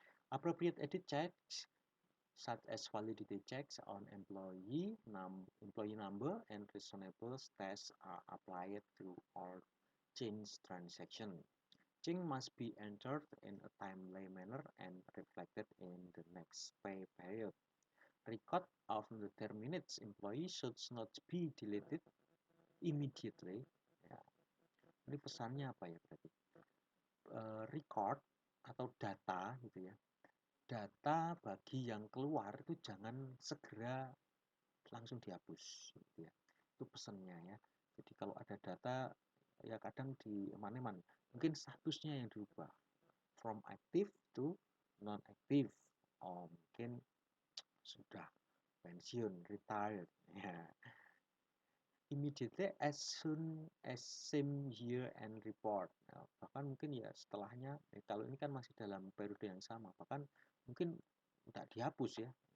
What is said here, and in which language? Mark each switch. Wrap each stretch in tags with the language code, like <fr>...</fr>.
<en>Appropriate edit checks such as validity checks on employee number and reasonable tests are applied to all change transaction. Change must be entered in a timely manner and reflected in the next pay period. Record of the terminated employee should not be deleted immediately.</en> <id>Ya, ini pesannya apa ya berarti? Record atau data gitu ya. Data bagi yang keluar itu jangan segera langsung dihapus gitu ya. Itu pesannya ya. Jadi kalau ada data ya kadang di eman-eman mungkin statusnya yang dirubah</id> <en>from active to non active,</en> <id>oh mungkin sudah pensiun, retired ya.</id> <en>Immediately as soon as same year and report.</en> <id>Nah, bahkan mungkin ya setelahnya, kalau ini kan masih dalam periode yang sama, bahkan mungkin tidak dihapus ya.</id>